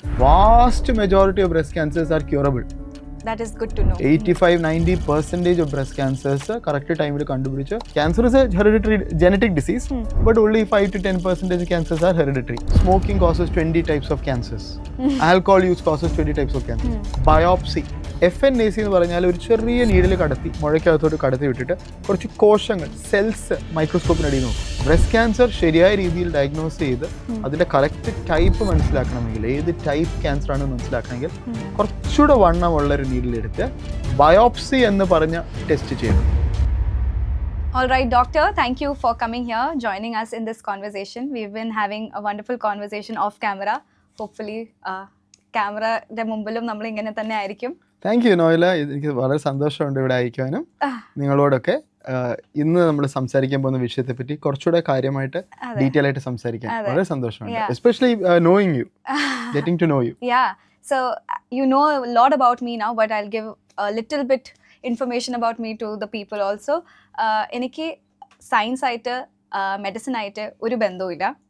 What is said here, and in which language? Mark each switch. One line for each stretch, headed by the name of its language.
English: Vast majority of breast cancers are curable. That is good to know. 85-90% of breast cancers correct time
Malayalam: il kandupidicha.
English: Cancer is a hereditary genetic disease, but only 5-10% of cancers are hereditary. Smoking causes 20 types of cancers. Alcohol use causes 20 types of cancers. Biopsy.
Malayalam: FNAC എന്ന് പറഞ്ഞാൽ ഒരു ചെറിയ needle കടത്തി മുഴയ്ക്കകത്തോട്ട് കടത്തി വിട്ടിട്ട് കുറച്ച് കോശങ്ങൾ cells മൈക്രോസ്കോപ്പിനടിയിൽ നോക്കും. ബ്രസ്റ്റ് ക്യാൻസർ ശരിയായ രീതിയിൽ ഡയഗ്നോസ് ചെയ്ത് അതിൻ്റെ കറക്റ്റ് ടൈപ്പ് മനസ്സിലാക്കണമെങ്കിൽ, ഏത് ടൈപ്പ് ക്യാൻസർ ആണെന്ന് മനസ്സിലാക്കണമെങ്കിൽ കുറച്ചുകൂടെ വണ്ണമുള്ളൊരു നീഡിലെടുത്ത് ബയോപ്സി എന്ന് പറഞ്ഞ ടെസ്റ്റ് ചെയ്യണം.
English: All right, doctor, thank you for coming here, joining us in this conversation. We've been having a wonderful conversation off camera.
Malayalam: Hopefully, ക്യാമറയുടെ മുമ്പിലും നമ്മൾ ഇങ്ങനെ തന്നെ ആയിരിക്കും. താങ്ക് യു നോയില, എനിക്ക് വളരെ സന്തോഷമുണ്ട് ഇവിടെ അയക്കാനും നിങ്ങളോടൊക്കെ ഇന്ന് നമ്മൾ സംസാരിക്കാൻ പോകുന്ന വിഷയത്തെ പറ്റി കുറച്ചുകൂടെ കാര്യമായിട്ട് ഡീറ്റെയിൽ ആയിട്ട് സംസാരിക്കാൻ വളരെ സന്തോഷമുണ്ട്.
English: Especially knowing you, getting to know you. Yeah, so you know a lot about me now, but I'll give a little bit information about me to the people also.
Malayalam: എനിക്ക് സയൻസ് ആയിട്ട് medicine ആയിട്ട് ഒരു ബന്ധവുമില്ല.